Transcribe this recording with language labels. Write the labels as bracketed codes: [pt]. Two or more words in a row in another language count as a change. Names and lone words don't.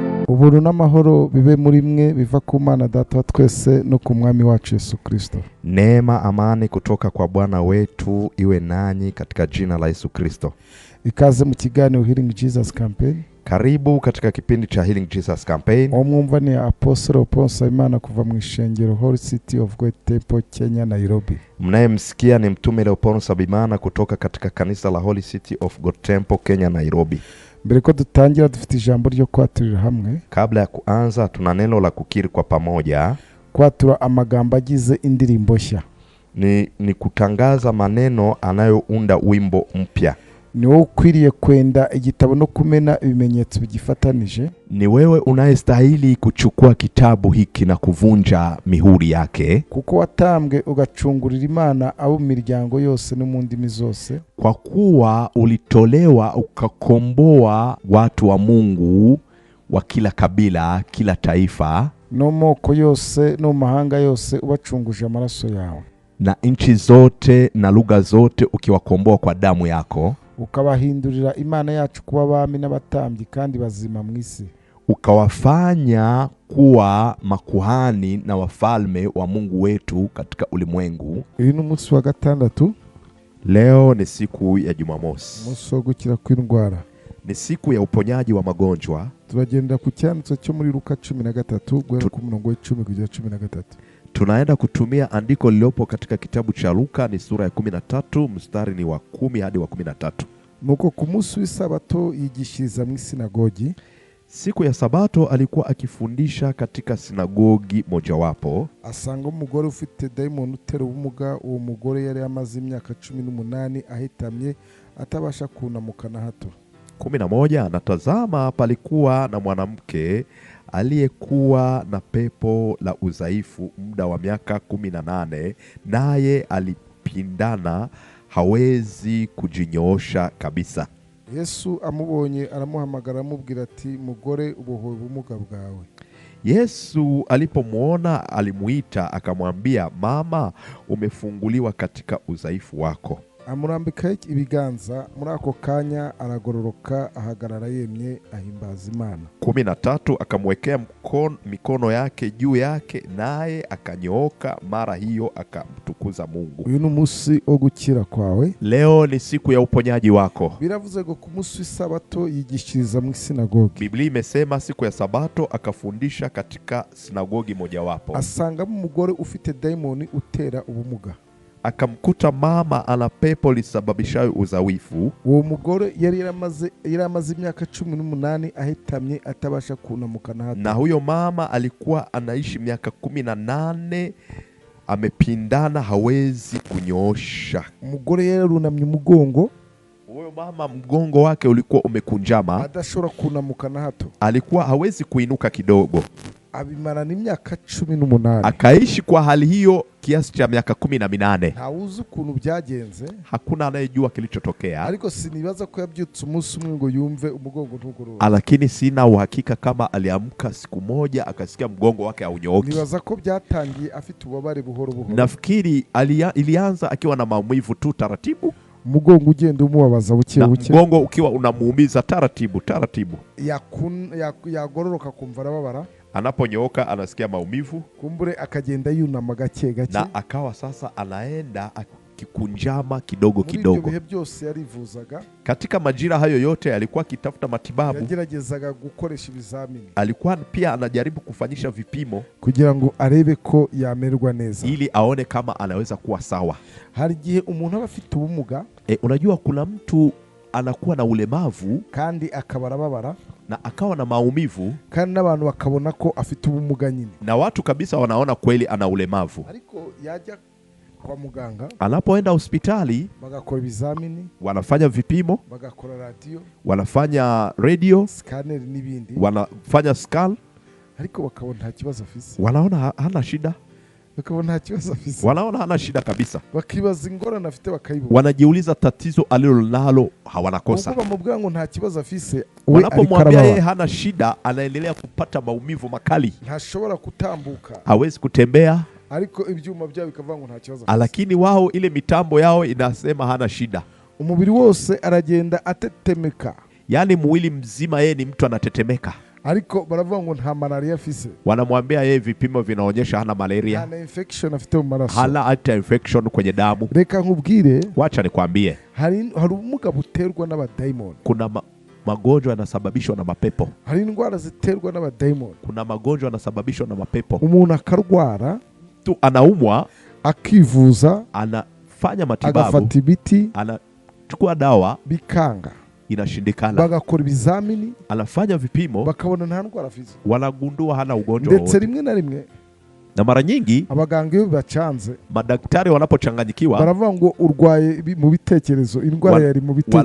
[rw] uburu n'amahoro bibe muri mwe biva ku Mana Data wa twese no ku Mwami wacu Yesu Kristo. [sw] Neema, amani kutoka kwa Bwana wetu iwe nanyi katika jina la Yesu Kristo. [rw] Ikaze mu kiganiro Healing Jesus Campaign. [sw] Karibu katika kipindi cha Healing Jesus Campaign. [rw] Omwumva ni Apostle Oponsa Imana kuva mu ishengero Holy City of God Temple, Kenya, Nairobi. [sw] Mnayemsikia ni mtume Leoponsa Bimana kutoka katika kanisa la Holy City of God Temple, Kenya, Nairobi. [rw] Mbere ko dutangira dufite ijambo ryo kwaturira hamwe. [sw] Kabla ya kuanza tuna neno la kukiri kwa pamoja. [rw] Kwatura amagambo agize indirimbo nshya. [sw] Ni kutangaza maneno anayounda wimbo mpya. [rw] Ni wewe ukwiriye kwenda igitabo no kumena ibimenyetso bigifatanije. [sw] Ni wewe unayestahili kuchukua kitabu hiki na kuvunja mihuri yake. [rw] Kuko watambwe ugacungurira Imana abo miryango yose no mu ndimi zose. [sw] Kwa kuwa ulitolewa ukakomboa watu wa Mungu wa kila kabila, kila taifa, [rw] no moko yose no mahanga yose ubacunguje amaraso yawe. [sw] Na nchi zote na lugha zote ukiwakomboa kwa damu yako. [rw] Ukabahindurira Imana yacu kuba abami n'abatambyi kandi bazima mu isi. [sw] Ukawafanya kuwa makuhani na wafalme wa Mungu wetu katika ulimwengu. [rw] Uyu ni umunsi wa gatandatu. [sw] Leo ni siku ya Jumamosi. [rw] Umunsi wo gukira kw'indwara. [sw] Ni siku ya uponyaji wa magonjwa. [rw] Turagenda ku cyanditso cyo muri Luka 13 guhera ku murongo wa 10 kugera 13. [sw] Tunaenda kutumia andiko lililopo katika kitabu cha Luka, ni sura ya 13 mstari ni wa 10 hadi wa 13. [rw] Nuko ku munsi w'isabato yigishiriza mu sinagogi. [sw] Siku ya Sabato alikuwa akifundisha katika sinagogi mojawapo. [rw] Asanga umugore ufite daimoni utera ubumuga. Uwo mugore yari amaze imyaka 18 ahitamye atabasha kunamuka na hato. 11. [sw] Natazama palikuwa na mwanamke aliyekuwa na pepo la udhaifu muda wa miaka 18, naye alipindana, hawezi kujinyoosha kabisa. [rw] Yesu amubonye aramuhamagara amubwira ati, mugore ubohowe ubumuga bwawe. [sw] Yesu alipomuona alimuita akamwambia, mama, umefunguliwa katika udhaifu wako. [rw] Amurambika ibiganza, muri ako kanya aragororoka ahagarara yemye ahimbaza Imana. 13. [sw] Akamwekea mikono yake juu yake, naye akanyooka mara hiyo akamtukuza Mungu. [rw] Uyu ni umunsi wo gukira kwawe. [sw] Leo ni siku ya uponyaji wako. [rw] Biravuze ngo ku munsi w'isabato yigishiriza mu sinagogi. [sw] Biblia imesema siku ya Sabato akafundisha katika sinagogi mojawapo. [rw] Asanga umugore ufite daimoni utera ubumuga. [sw] Akamkuta mama ana pepo lisababishayo udhaifu. [rw] Uwo mugore yari yaramaze imyaka 18 ahitamye atabasha kunamuka na hato. [sw] Na huyo mama alikuwa anaishi miaka 18 amepindana, hawezi kunyoosha. [rw] Umugore yarunamye umugongo. [sw] Huyo mama mgongo wake ulikuwa umekunjama, [rw] adashobora kunamuka na hato. [sw] Alikuwa hawezi kuinuka kidogo. [rw] Abimarana imyaka 18. [sw] Akaishi kwa hali hiyo kiasi cha miaka 18. [rw] Hauzi ukuntu byagenze. [sw] Hakuna anayejua kilichotokea. [rw] Ariko sinibaza ko yabyutse umunsi umwe ngo yumve umugongo ntugorora. [sw] Lakini sina uhakika kama aliamka siku moja akasikia mgongo wake haunyooki. [rw] Nibaza ko byatangiye afite ubabare buhoro buhoro. [sw] Nafikiri ilianza akiwa na maumivu tu taratibu. [rw] Mugongo ugenda umubabaza buke buke. [sw] Mgongo ukiwa unamuumiza taratibu taratibu. [rw] Yagororoka kumva arababara. [sw] Anaponyooka anasikia maumivu. [rw] Kumbure akagenda yunama gake gake. [sw] Na akawa sasa anaenda akikunjama kidogo kidogo. [rw] Muri ibyo bihe byose yarivuzaga. [sw] Katika majira hayo yote alikuwa akitafuta matibabu. [rw] Yageragezaga gukoresha ibizamini. [sw] Alikuwa pia anajaribu kufanyisha vipimo [rw] kugira ngo arebe ko yamerwa neza, [sw] ili aone kama anaweza kuwa sawa. [rw] Hari gihe umuntu aba afite ubumuga. [sw] Unajua kuna mtu anakuwa na ulemavu [rw] kandi akabarabara [sw] na akawa na maumivu, [rw] kandi n'abantu bakabona ko afite ubumuga nyine, [sw] na watu kabisa wanaona kweli ana ulemavu. [rw] Ariko yajya kwa muganga, [sw] anapoenda hospitali [rw] bagakora ibizamini, [sw] wanafanya vipimo, [rw] bagakora radio, [sw] wanafanya radio, [rw] scanner n'ibindi, [sw] wanafanya scan, [rw] ariko bakabona nta kibazo afise. [sw] Wanaona hana shida. [rw] Bakabona nta kibazo afise. [sw] Wanaona hana shida kabisa. [rw] Bakibaza ingorane afite bakayibona. [sw] Wanajiuliza tatizo alilonalo hawanakosa. [rw] Ubwo bamubwira ngo nta kibazo afise, [sw] wanapomwambia yeye hana shida, anaendelea kupata maumivu makali. [rw] Ntashobora kutambuka, [sw] hawezi kutembea, [rw] ariko ibyuma byabo bikavuga ngo nta kibazo afise. [sw] Lakini wao ile mitambo yao inasema hana shida. [rw] Umubiri wose aragenda atetemeka. [sw] Yani mwili mzima yeye ni mtu anatetemeka. [rw] ariko baravuga ngo nta malaria afise. [sw] Wanamwambia yeye vipimo vinaonyesha hana malaria, [rw] hana infection afite mu maraso, [sw] hana hata infection kwenye damu. [rw] Reka nkubwire, [sw] wacha nikwambie, [rw] hari ubumuga buterwa n'abadaimoni. [sw] Kuna magonjwa yanasababishwa na mapepo. [rw] Hari indwara ziterwa n'abadaimoni. [sw] Kuna magonjwa yanasababishwa na mapepo. [rw] Umuntu akarwara, [sw] tu anaumwa, [rw] akivuza, [sw] anafanya matibabu, [rw] agafata ibiti, [sw] anachukua dawa, [rw] bikanga, [sw] inashindikana. [rw] Bagakora ibizamini, [sw] anafanya vipimo, [rw] bakabona nta ndwara afite, [sw] wanagundua hana ugonjwa wowote. [rw] Ndetse rimwe na rimwe, [sw] na mara nyingi [rw] abaganga iyo bachanze, [sw] madaktari wanapochanganyikiwa, [rw] baravuga ngo urwaye mu bitekerezo, indwara yari mu bitekerezo.